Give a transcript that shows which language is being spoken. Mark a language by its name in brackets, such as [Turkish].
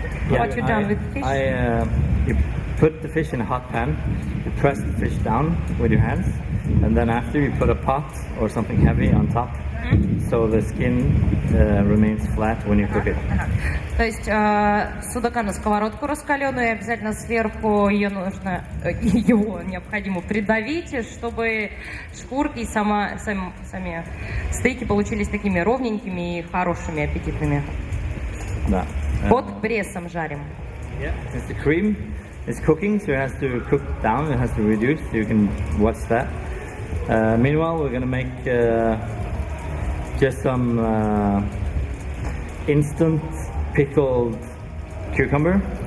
[English] What you done with fish? You put the fish in a hot pan, you press the fish down with your hands, and then after you put a pot or something heavy on top, so the skin remains flat when you cook it. [Russian] То есть судака на сковородку раскаленную, и обязательно сверху его необходимо придавить, чтобы шкурки и сами стейки получились такими ровненькими и хорошими, аппетитными. Да. Под прессом жарим. [English] Yeah, since the cream is cooking, so it has to cook down, it has to reduce, so you can watch that. Meanwhile, we're going to make just some instant pickled cucumber.